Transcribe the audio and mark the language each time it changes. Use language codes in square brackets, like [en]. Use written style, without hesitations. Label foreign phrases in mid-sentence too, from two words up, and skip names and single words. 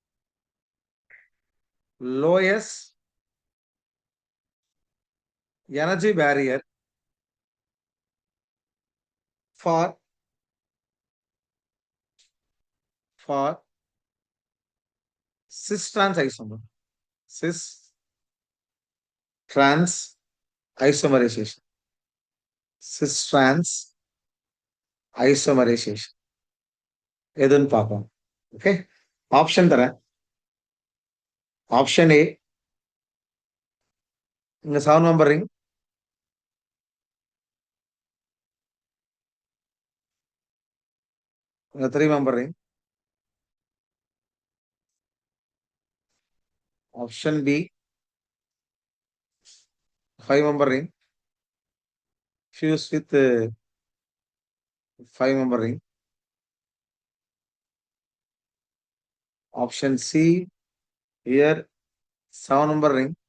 [en] Lowest energy barrier for cis trans isomer. Cis trans isomerization. Cis trans isomerization. [ta] எதுன்னு பார்ப்போம். ஓகே, ஆப்ஷன் தரேன். [en] Option A, இங்க 7 member ring. இங்க 3 member ring. Option B, 5 member ring fused with 5 member ring. Option C, here 7 member ring.